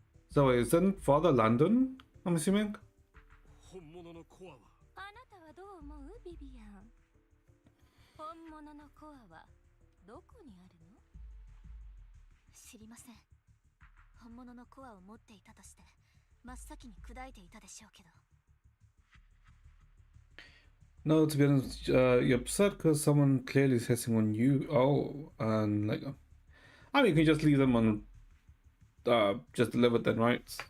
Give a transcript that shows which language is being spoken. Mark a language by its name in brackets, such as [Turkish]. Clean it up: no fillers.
[English] So wait, is that father Landon? I'm assuming? [Japanese] 本物のコアは。あなたはどう思う、ビビアン？本物のコアはどこにあるの？知りません。本物のコアを持っていたとして真っ先に砕いていたでしょうけど。 [English] No, to be honest, you're upset because someone clearly is hitting on you. Oh, and like, I mean, you can just leave them on, just delivered then, right?